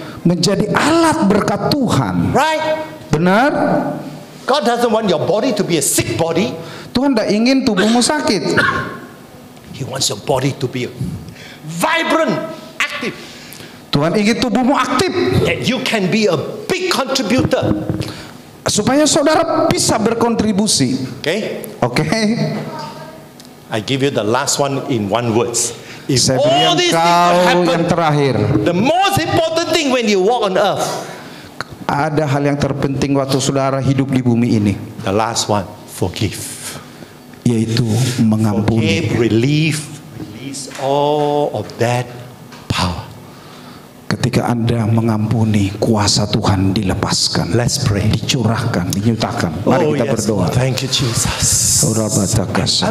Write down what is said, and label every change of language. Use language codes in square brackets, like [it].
[id] menjadi alat berkat Tuhan. [en] Right? [id] Benar? [en] God doesn't want your body to be a sick body. [id] Tuhan tidak ingin tubuhmu sakit. [en] He wants your body to be vibrant, active. [id] Tuhan ingin tubuhmu aktif. [en] That you can be a big contributor. [id] Supaya saudara bisa berkontribusi. [en] Okay? [id] Oke? [en] I give you the last one in one words. If [id] Saya beri [en] all these things [id] engkau yang [en] happen, [id] terakhir. [en] the most important thing when you walk on earth, [id] Ada hal yang terpenting waktu saudara hidup di bumi ini, [en] the last one, forgive. [id] yaitu mengampuni. [en] Forgive, release all of that power. [id] Ketika Anda mengampuni, kuasa Tuhan dilepaskan, [en] Let's pray. [id] dicurahkan, dinyatakan. Mari kita berdoa. [en] Thank you, Jesus. I